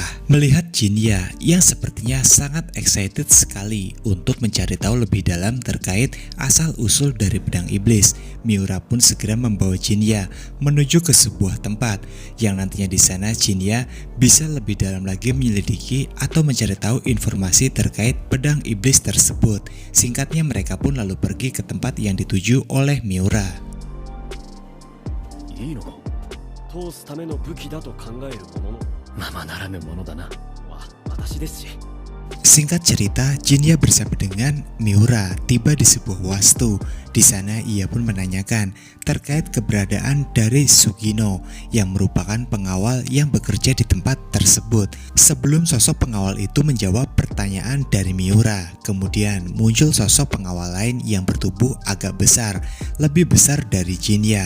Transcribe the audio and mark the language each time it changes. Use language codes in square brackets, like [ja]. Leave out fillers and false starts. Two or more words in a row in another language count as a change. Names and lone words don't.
[id] Melihat Jinya yang sepertinya sangat excited sekali untuk mencari tahu lebih dalam terkait asal-usul dari pedang iblis, Miura pun segera membawa Jinya menuju ke sebuah tempat yang nantinya di sana Jinya bisa lebih dalam lagi menyelidiki atau mencari tahu informasi terkait pedang iblis tersebut. Singkatnya mereka pun lalu pergi ke tempat yang dituju oleh Miura. [ja] いいのか通すための武器だと考えるもののままならぬものだな私ですし [id] Singkat cerita, Jinya bersama dengan Miura tiba di sebuah wastu. Di sana ia pun menanyakan terkait keberadaan dari Sugino yang merupakan pengawal yang bekerja di tempat tersebut. Sebelum sosok pengawal itu menjawab pertanyaan dari Miura, kemudian muncul sosok pengawal lain yang bertubuh agak besar, lebih besar dari Jinya.